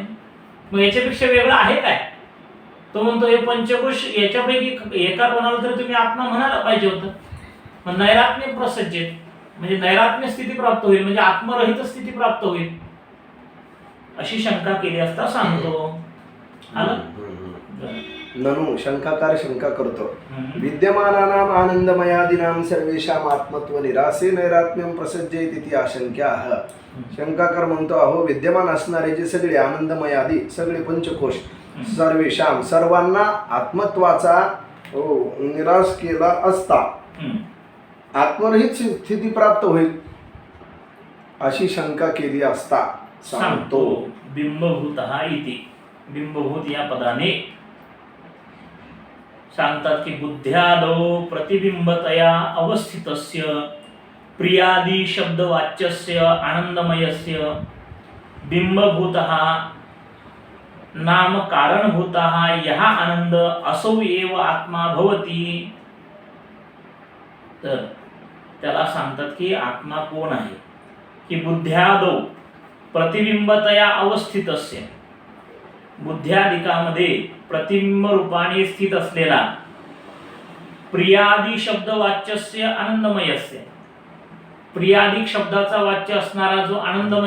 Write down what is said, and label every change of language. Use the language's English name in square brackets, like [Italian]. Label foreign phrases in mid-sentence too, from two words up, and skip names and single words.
[Marathi] मग याच्यापेक्षा वेगळं आहे काय? तो म्हणतो हे पंचकोश याच्यापैकी एका कोणाला तरी तुम्ही आत्मा म्हणायला पाहिजे होतं. मग [Sanskrit] नैरात्म्य प्रसज्जेत [Marathi] म्हणजे नैरात्म्य स्थिती प्राप्त होईल, म्हणजे आत्मरहित स्थिती प्राप्त होईल अशी शंका केली असता सांगतो. आलं? [Sanskrit] ननु [Marathi] शंकाकार शंका करतो [Sanskrit] विद्यमानानाम आनंदमयादीनां सर्वेषां आत्मत्व निरासे नैरात्म्यं प्रसज्जेत इति आशंक्याः. [Marathi] शंकाकार म्हणतो अहो विद्यमान असणारे जे सगळे आनंदमयादी सगळे पंचकोश सर्वेषां सर्वांना आत्मत्वाचा निराश केला असता आत्मरहित स्थिती प्राप्त होईल अशी शंका केली असता सांगतो. [Sanskrit] बिंबभूतः इति [Marathi] बिंबभूत या पदाने सांगतात की [Sanskrit] बुद्ध्यादौ प्रतिबिंबतया अवस्थितस्य प्रियादी शब्दवाच्यस्य आनंदमयस्य बिंबभूतः नाम कारणभूतः यः आनंद असौ एव आत्मा भवति. [Marathi] तर त्याला सांगतात की आत्मा कोण आहे की [Sanskrit] बुद्ध्यादौ प्रतिबिंबतया अवस्थितस्य [Marathi] बुद्ध्यादिकामध्ये प्रतिबिंब रूपाने स्थित असलेला [Sanskrit] प्रियादी शब्द वाच्यस्य आनंदमयस्य [Marathi] प्रियादिक शब्दाचा वाच्य असणारा जो आनंदमय